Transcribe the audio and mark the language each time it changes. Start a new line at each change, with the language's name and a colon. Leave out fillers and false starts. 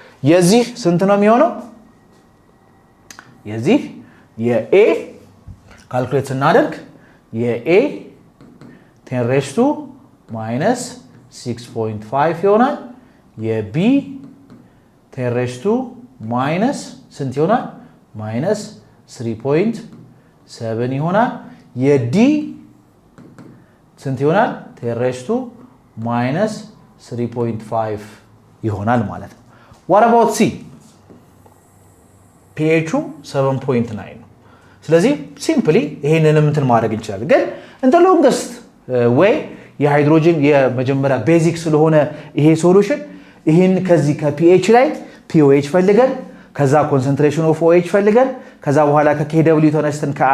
Amharic: የዚህ ስንት ነው የሚሆነው? የዚህ የA ካልኩሌት ስናደርግ የA
English: 10 raised to minus 6.5
Amharic: ይሆናል። የB
English: 10 raised to minus
Amharic: ስንት ይሆናል? minus 3.7 ይሆናል። የD ስንት ይሆናል?
English: 10 raised to minus 3.5
Amharic: ይሆናል ማለት ነው።
English: what about C?
Amharic: pH 7.9 ነው። ስለዚህ ሲምፕሊ ይሄንንም እንትን ማድረግ እንችላለን። ግን እንደ ሎንገስት ወይ የሃይድሮጅን የመጀመሪያ ቤዚክ ስለሆነ ይሄ ሶሉሽን ይሄን ከዚህ ከpH ላይ pOH ፈልገን ከዛ ኮንሰንትሬሽን ኦፍ OH ፈልገን ከዛ በኋላ ከKW ተነስተን